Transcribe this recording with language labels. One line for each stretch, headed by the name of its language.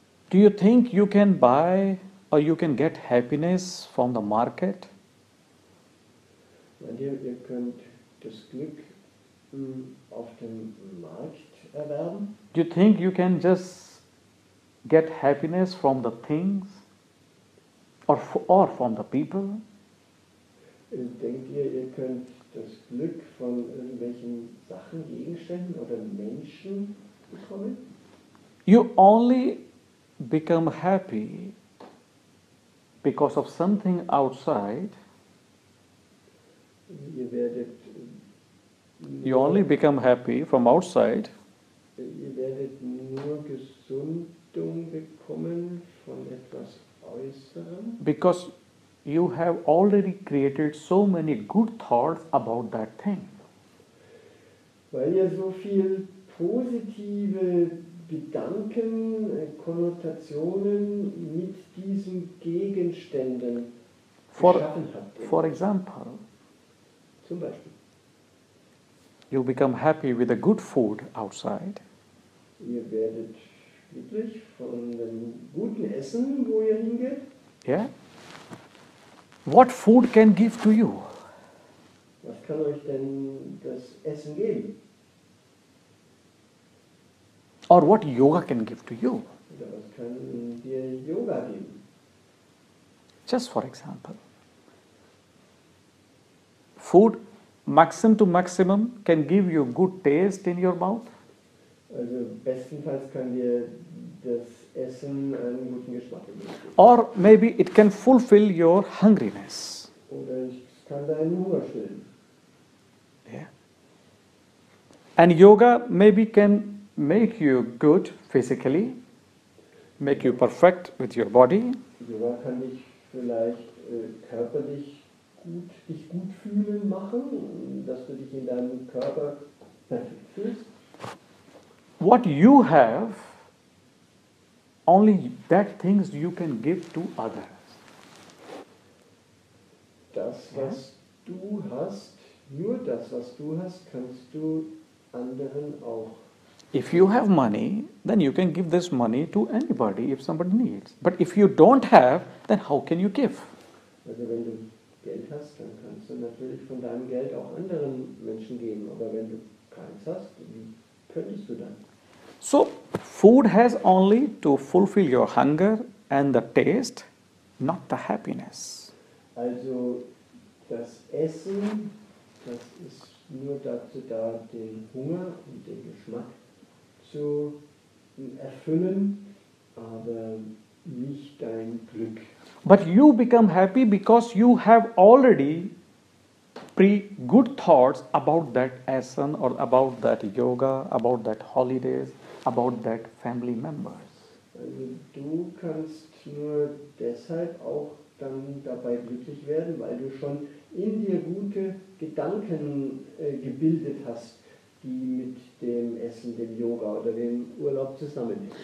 English: Do you think you can buy or you can get happiness from the market?
German: Meint ihr könnt das Glück auf dem Markt erwerben?
English: Do you think you can just get happiness from the things or from the people?
German: Denkt ihr könnt das Glück von irgendwelchen Sachen, Gegenständen oder Menschen bekommen?
English: You only become happy because of something outside.
German: Ihr werdet
English: You only become happy from outside
German: Ihr werdet nur Gesundung bekommen von etwas Äußerem,
English: because you have already created so many good thoughts about that thing.
German: weil ihr so viel positive Gedanken, Konnotationen mit diesen Gegenständen geschaffen habt.
English: For example,
German: Zum Beispiel,
English: you become happy with the good food outside.
German: ihr werdet glücklich von dem guten Essen, wo ihr hingeht.
English: Yeah? What food can give to you?
German: Was kann euch denn das Essen geben?
English: Or what yoga can give to you?
German: Oder was kann dir Yoga geben?
English: Just for example. Food, maximum to maximum, can give you good taste in your mouth.
German: Also bestenfalls kann dir das Essen einen guten Geschmack geben.
English: Or maybe it can fulfill your hungriness.
German: Oder es kann deinen Hunger stillen.
English: Yeah. And yoga maybe can make you good physically, make you perfect with your body.
German: Yoga kann dich vielleicht körperlich dich gut fühlen machen, dass du dich in deinem Körper perfekt fühlst.
English: what you have, only that things you can give to others.
German: Das, was du hast, nur das, was du hast, kannst du anderen auch.
English: If you have money, then you can give this money to anybody if somebody needs. But if you don't have, then how can you give?
German: Also wenn du Geld hast, dann kannst du natürlich von deinem Geld auch anderen Menschen geben. Aber wenn du keins hast, wie könntest du dann?
English: So, food has only to fulfill your hunger and the taste, not the happiness.
German: Also das Essen, das ist nur dazu da, den Hunger und den Geschmack zu erfüllen, aber nicht dein Glück.
English: But you become happy because you have already good thoughts about that asana or about that yoga, about that holidays, about that family members.
German: Also du kannst nur deshalb auch dann dabei glücklich werden, weil du schon in dir gute Gedanken gebildet hast, die mit dem Essen, dem Yoga oder dem Urlaub zusammenhängen.